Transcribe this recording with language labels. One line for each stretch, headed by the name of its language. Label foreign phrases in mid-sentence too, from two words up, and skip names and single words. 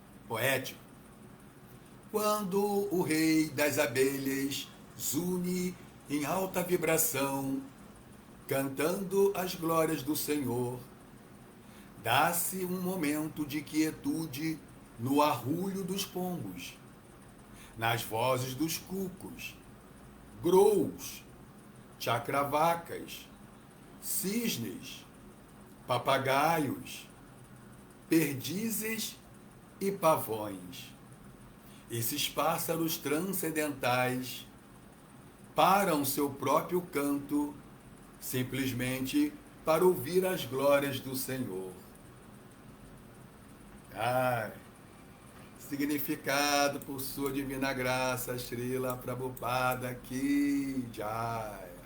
Portuguese: poético, quando o rei das abelhas zune em alta vibração, cantando as glórias do Senhor, dá-se um momento de quietude no arrulho dos pombos, nas vozes dos cucos, grous, chacravacas, cisnes, papagaios, perdizes e pavões. Esses pássaros transcendentais param seu próprio canto simplesmente para ouvir as glórias do Senhor. Ai, significado por sua divina graça, Srila Prabhupada
Hindi: की जय.